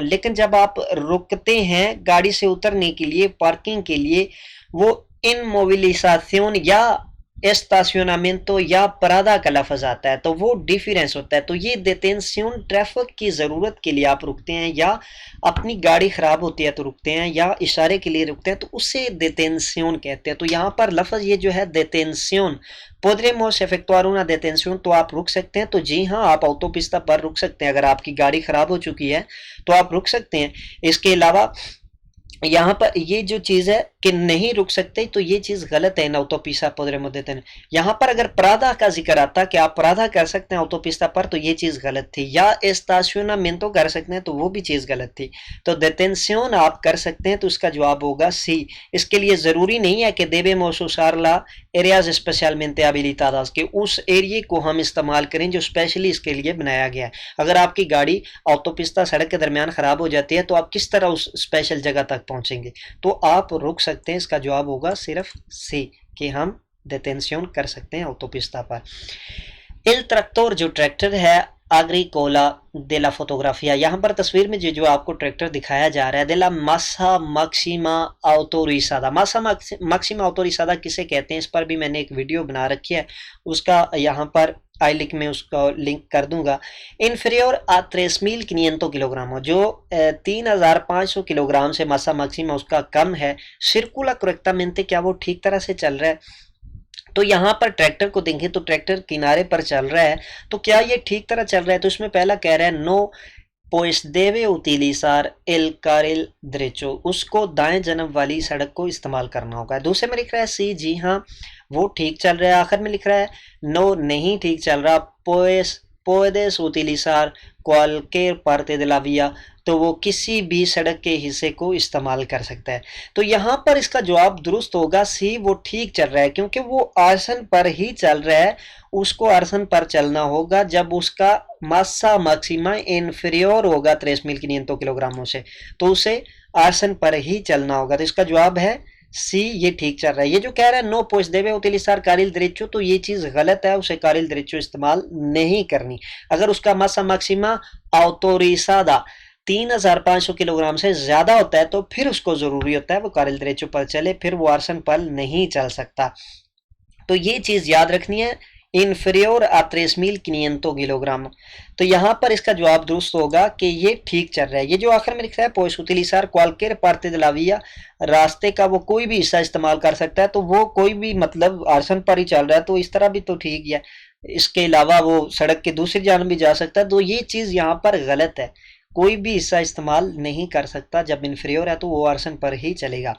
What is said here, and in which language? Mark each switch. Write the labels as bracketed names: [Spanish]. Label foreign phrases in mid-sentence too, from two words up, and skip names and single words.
[Urdu] لیکن جب آپ رکتے ہیں گاڑی سے اترنے کے لیے، پارکنگ کے لیے، وہ inmovilización یا estacionamiento یا پرادا کا لفظ آتا ہے تو وہ ڈیفرنس ہوتا ہے. تو یہ detención ٹریفک کی ضرورت کے لیے آپ رکتے ہیں یا اپنی گاڑی خراب ہوتی ہے تو رکتے ہیں یا اشارے کے لیے رکتے ہیں تو اسے detención کہتے ہیں. تو یہاں پر لفظ یہ جو ہے [Spanish] detención podremos efectuar una detención [Urdu] تو آپ رک سکتے ہیں. تو جی ہاں آپ autopista پر رک سکتے ہیں، اگر آپ کی گاڑی خراب ہو چکی ہے تو آپ رک سکتے ہیں. اس کے علاوہ یہاں پر یہ جو چیز ہے کہ نہیں رک سکتے تو یہ چیز غلط ہے. [Spanish] autopista podremos detener [Urdu] یہاں پر اگر پرادا کا ذکر آتا کہ آپ پرادا کر سکتے ہیں autopista پر تو یہ چیز غلط تھی، یا estacionamiento کر سکتے ہیں تو وہ بھی چیز غلط تھی. تو detención آپ کر سکتے ہیں تو اس کا جواب ہوگا سی. اس کے لیے ضروری نہیں ہے کہ [Spanish] debemos usar las áreas especialmente habilitadas [Urdu] کہ اس ایریے کو ہم استعمال کریں جو اسپیشلی اس کے لیے بنایا گیا ہے. اگر آپ کی گاڑی autopista سڑک کے درمیان خراب ہو جاتی ہے تو آپ کس طرح اس اسپیشل جگہ تک پہنچیں گے؟ تو آپ رک سکتے ہیں. اس کا جواب ہوگا صرف سی کہ ہم detención کر سکتے ہیں autopista پر. [Spanish] el tractor [Urdu] جو ٹریکٹر ہے [Spanish] agrícola de la fotografía [Urdu] یہاں پر تصویر میں جو آپ کو ٹریکٹر دکھایا جا رہا ہے [Spanish] de la masa máxima autorizada masa máxima autorizada [Urdu] کسے کہتے ہیں اس پر بھی میں نے ایک ویڈیو بنا رکھی ہے، اس کا یہاں پر آئی لنک میں اس کا لنک کر دوں گا. [Spanish] inferior a [Urdu] 3500 کلو گرام جو 3500 کلو گرام سے [Spanish] masa máxima [Urdu] اس کا کم ہے. [Spanish] circula correctamente [Urdu] کیا وہ ٹھیک طرح سے چل رہا ہے؟ تو یہاں پر ٹریکٹر کو دیکھیں تو ٹریکٹر کنارے پر چل رہا ہے تو کیا یہ ٹھیک طرح چل رہا ہے؟ تو اس میں پہلا کہہ رہا ہے نو [Spanish] pues debe utilizar el carril derecho [Urdu] اس کو دائیں جانب والی سڑک کو استعمال کرنا ہوگا. دوسرے میں لکھ رہا ہے سی جی ہاں وہ ٹھیک چل رہا ہے. آخر میں لکھ رہا ہے نو نہیں ٹھیک چل رہا [Spanish] pues puedes utilizar cualquier parte de la vía [Urdu] تو وہ کسی بھی سڑک کے حصے کو استعمال کر سکتا ہے. تو یہاں پر اس کا جواب درست ہوگا سی وہ ٹھیک چل رہا ہے کیونکہ وہ آرسن پر ہی چل رہا ہے. اس کو آرسن پر چلنا ہوگا جب اس کا [Spanish] masa máxima inferior [Urdu] ہوگا 3500 کلو گراموں سے تو اسے آرسن پر ہی چلنا ہوگا. تو اس کا جواب ہے سی یہ ٹھیک چل رہا ہے. یہ جو کہہ رہا ہے نو [Spanish] pues debe utilizar carril derecho [Urdu] تو یہ چیز غلط ہے، اسے [Spanish] carril derecho [Urdu] استعمال نہیں کرنی. اگر اس کا [Spanish] masa máxima autorizada [Urdu] 3500 کلو گرام سے زیادہ ہوتا ہے تو پھر اس کو ضروری ہوتا ہے وہ [Spanish] carril derecho [Urdu] پر چلے، پھر وہ آرسن پر نہیں چل سکتا. تو یہ چیز یاد رکھنی ہے [Spanish] inferior a [Urdu] 3500 کلو گرام. تو یہاں پر اس کا جواب درست ہوگا کہ یہ ٹھیک چل رہا ہے. یہ جو آخر میں لکھتا ہے [Spanish] pues utilizar cualquier parte de la vía [Urdu] راستے کا وہ کوئی بھی حصہ استعمال کر سکتا ہے تو وہ کوئی بھی مطلب آرسن پر ہی چل رہا ہے تو اس طرح بھی تو ٹھیک ہے. اس کے علاوہ وہ سڑک کے دوسری جانب بھی جا سکتا ہے، تو یہ چیز یہاں پر غلط ہے، کوئی بھی حصہ استعمال نہیں کر سکتا، جب انفیریور ہے تو وہ آرسن پر ہی چلے گا۔